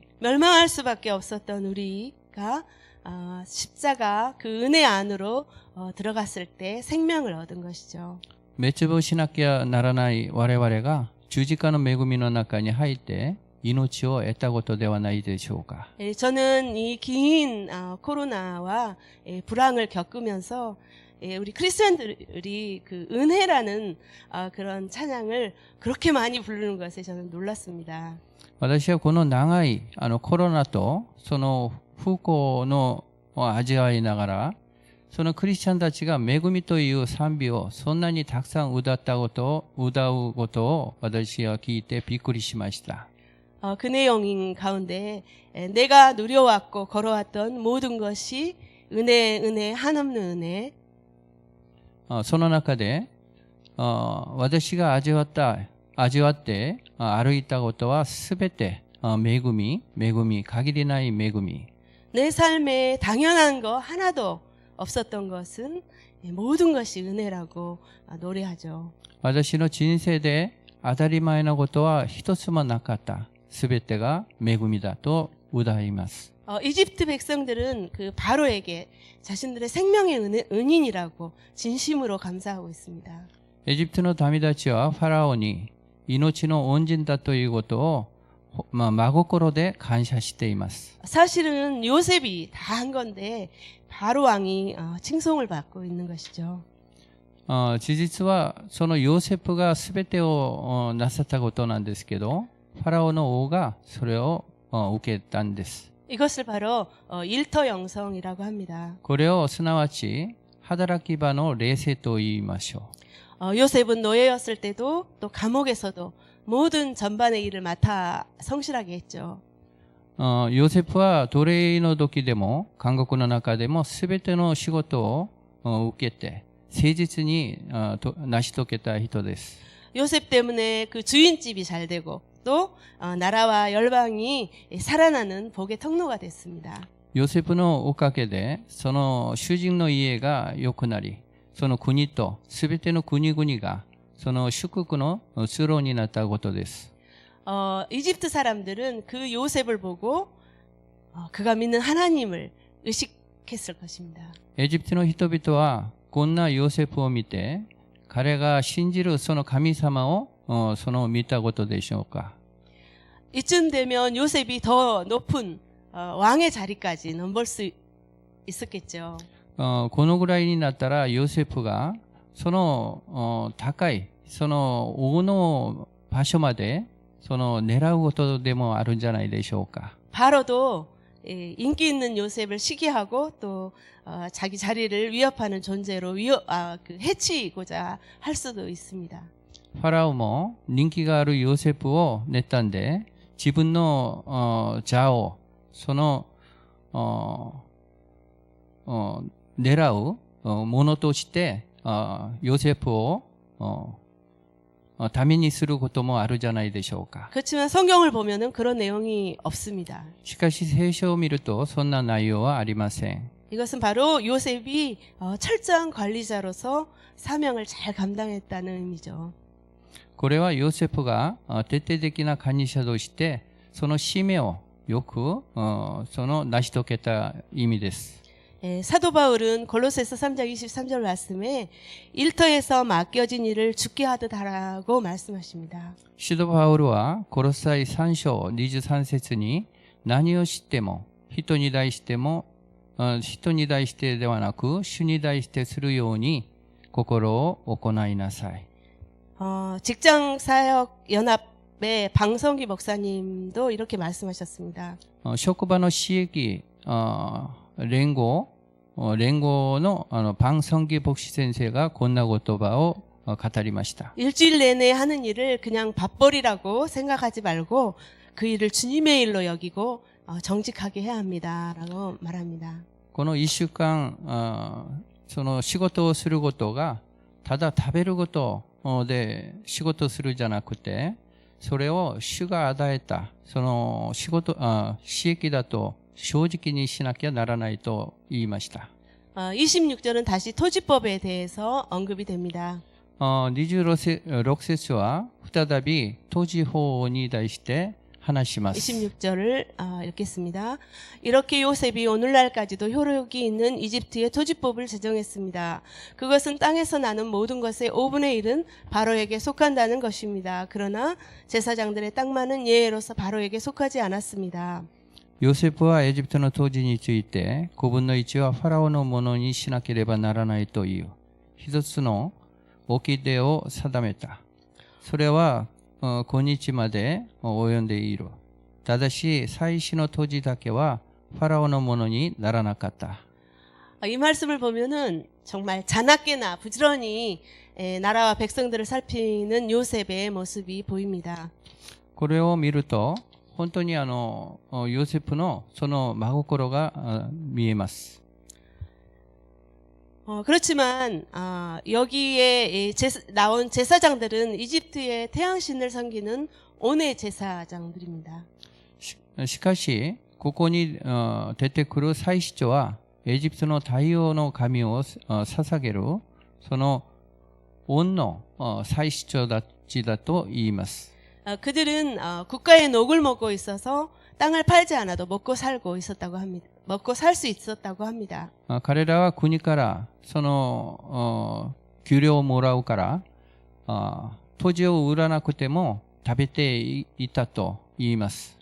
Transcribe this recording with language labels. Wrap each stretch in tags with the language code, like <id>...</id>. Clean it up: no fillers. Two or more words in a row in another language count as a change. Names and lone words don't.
<ko>멸망할 수밖에 없었던 우리가 십자가 그 은혜 안으로 들어갔을 때 생명을 얻은 것이죠.</ko> <ja>滅亡しなきゃならない我々が十字架の恵みの中に入って命を得たことではないでしょうか。</ja> <ko>저는 이 긴 코로나와 불황을 겪으면서 우리 크리스천들이 그 은혜라는 그런 찬양을 그렇게 많이 부르는 것에 저는 놀랐습니다.</ko> <ja>私はこの長いコロナとその不幸の味わいながら、そのクリスチャンたちが恵みという賛美をそんなにたくさん歌うことを私は聞いてびっくりしました。</ja> <ko>그 내용 가운데 내가 누려왔고 걸어왔던 모든 것이 은혜 한없는 은혜.</ko> <ja>その中で私が味わって歩いたことはすべて恵み、限りない恵み。</ja> <ko>내 삶에 당연한 거 하나도 없었던 것은 모든 것이 은혜라고 노래하죠.</ko> <ja>私の人生で当たり前のことは一つもなかった。すべてが恵みだと歌います。</ja> <ko>이집트 백성들은 그 바로에게 자신들의 생명의 은인이라고 진심으로 감사하고 있습니다.</ko> <ja>エジプトの民たちはファラオに命の恩人だということを真心で感謝しています。</ja> <ko>사실은 요셉이 다 한 건데 바로 왕이 칭송을 받고 있는 것이죠.</ko> <ja>事実はそのヨセフが全てをなさったことなんですけど、ファラオの王がそれを受けたんです。</ja> <ko>이것을 바로 일터영성이라고 합니다.</ko> <ja>これをすなわち働き場の霊性と言いましょう。</ja> <ko>요셉은 노예였을 때도 또 감옥에서도 모든 전반의 일을 맡아 성실하게 했죠.</ko> <ja>ヨセフは奴隷の時でも監獄の中でも全ての仕事を受けて誠実に成し遂げた人です。</ja> <ko>요셉 때문에 그 주인집이 잘 되고 또 나라와 열방이 살아나는 복의 통로가 됐습니다.</ko> <ja>ヨセフのおかげで、その主人の家が良くなり、その国とすべての国々が、その祝福の通路になったことです。</ja> <ko>이집트 사람들은 그 요셉을 보고 그가 믿는 하나님을 의식했을 것입니다.</ko> <ja>エジプトの人々は、こんなヨセフを見て、彼が信じるその神様を、見たことでしょうか。</ja> <ko>이쯤 되면 요셉이 더 높은 왕의 자리까지 넘볼 수 있었겠죠.</ko> <ja>このぐらいになったら、ヨセフが、その高い、その王の場所まで、狙うことでもあるんじゃないでしょうか。</ja> <ko>바로도 인기 있는 요셉을 시기하고 또 자기 자리를 위협하는 존재로 해치고자 할 수도 있습니다.</ko> <ja>ファラオも人気があるヨセフを妬んで、自分の座を、狙うものとして、ヨセフをためにすることもあるじゃないでしょうか。</ja> <ko>그렇지만 성경을 보면은 그런 내용이 없습니다.</ko> <ja>しかし聖書を見るとそんな内容はありません。</ja> <ko>이것은 바로 요셉이 철저한 관리자로서 사명을 잘 감당했다는 의미죠.</ko> <ja>これはヨセフが徹底的な管理者としてその使命をよく成し遂げた意味です。</ja> <ko>사도 바울은 골로새서 3장 23절 말씀에 일터에서 맡겨진 일을 죽게 하듯 하라고 말씀하십니다.</ko> <ja>使徒パウロはコロサイ3章23節に何をしても人に対してではなく主に対してするように心を行いなさい。</ja> <ko>직장 사역 연합의 방성기 목사님도 이렇게 말씀하셨습니다.</ko> <ja>職場の刺激連合の방성기牧師先生がこんな言葉を語りました。</ja> <ko>일주일 내내 하는 일을 그냥 밥벌이라고 생각하지 말고 그 일을 주님의 일로 여기고 정직하게 해야 합니다라고 말합니다.</ko> <ja>この1週間その仕事をすることがただ食べることで仕事するじゃなくて、それを主が与えたその刺激だと正直にしなきゃならないと言いました。</ja> <ko>26절은 다시 토지법에 대해서 언급이 됩니다.</ko> <ja>26 節は再び토지法に対して話します。</ja> <ko>26절을 읽겠습니다. 이렇게 요셉이 오늘날까지도 효력이 있는 이집트의 토지법을 제정했습니다. 그것은 땅에서 나는 모든 것의 5분의 1은 바로에게 속한다는 것입니다. 그러나 제사장들의 딱 많은 예외로서 바로에게 속하지 않았습니다.</ko> <ja>ヨセフはエジプトの土地について5分の1はファラオのものにしなければならないという一つの掟を定めた。それは今日まで及んでいる。ただし祭司の土地だけはファラオのものにならなかった。</ja> <ko>이 말씀을 보면은 정말 자나깨나 부지런히 나라와 백성들을 살피는 요셉의 모습이 보입니다.</ko> <ja>これを見ると本当にヨセフのその真心が見えます。</ja> <ko>그렇지만 여기에 나온 제사장들은 이집트의 태양신을 섬기는 온의 제사장들입니다.</ko> <ja>しかしここに出てくる祭司長はエジプトの太陽の神を捧げるその恩の祭司長たちだと言います。</ja> <ko>그들은 국가의 녹을 먹고 있어서 땅을 팔지 않아도 먹고 살고 있었다고 합니다. 먹고 살 수 있었다고 합니다.</ko> <ja>彼らは国からその給料をもらうから土地を売らなくても食べていたと言います。</ja>